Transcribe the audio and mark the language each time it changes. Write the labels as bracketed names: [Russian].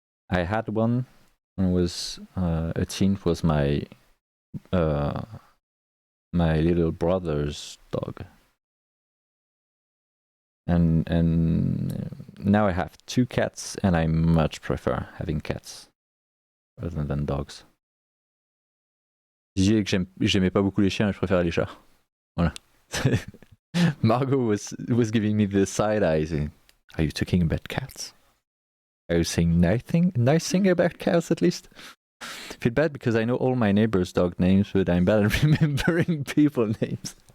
[English] I had one when I was a teen. It was my my little brother's dog, and now I have 2 cats, and I much prefer having cats rather than dogs. [French] Je disais que j'aimais pas beaucoup les chiens, mais je préfère les chats. Voilà. [English] Margot was giving me the side eye saying, "Are you talking about cats? Are you saying nice thing about cats at least?" I feel bad because I know all my neighbors' dog names, but I'm bad at remembering people names.